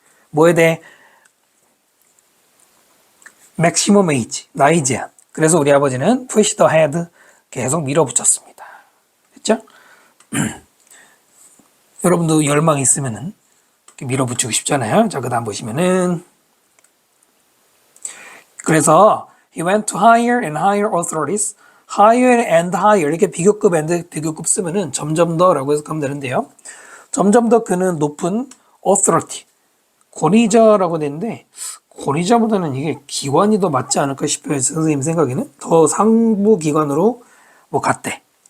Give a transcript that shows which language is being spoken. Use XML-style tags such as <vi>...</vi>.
<ko>뭐에 대해 maximum age 나이 제한. 그래서 우리 아버지는</ko> <en>pushed ahead</en> <ko>계속 밀어붙였습니다. 됐죠? 여러분도 열망이 있으면은 밀어붙이고 싶잖아요. 자, 그 다음 보시면은 그래서</ko> <en>he went to higher and higher authorities.</en> <ko>higher and higher 이렇게 비교급 and 비교급 쓰면은 점점 더라고 해석하면 되는데요. 점점 더 그는 높은 authority 권위자라고 되는데 권위자보다는 이게 기관이 더 맞지 않을까 싶어요. 선생님 생각에는 더 상부 기관으로 뭐 갔대.</ko>